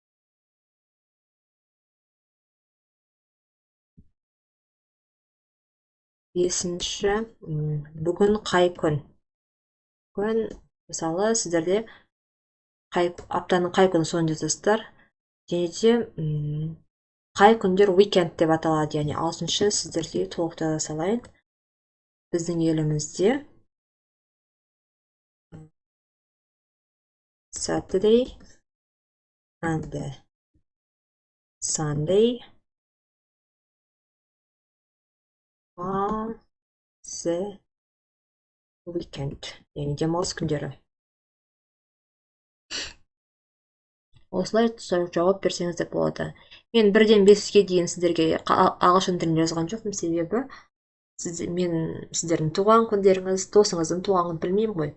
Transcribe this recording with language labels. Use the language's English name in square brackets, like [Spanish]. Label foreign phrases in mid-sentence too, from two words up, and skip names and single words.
[Kazakh] Бесінші бүгін қай күн? Күн, мысалы, сіздерде аптаның қай күні соны жазасыздар. Және де қай күндер weekend деп аталады, яғни 6-шы сіздерге толықтай салайын. Біздің елімізде [English] Saturday and Sunday are the weekend, [Kazakh] яғни демалыс күндері. Осылай жауап берсеңіздер болады. Мен 1-ден 5-ке дейін сіздерге ағылшын тілінде жазған жоқпын, себебі мен сіздердің туған күндеріңіз, досыңыздың туған күнін білмеймін ғой.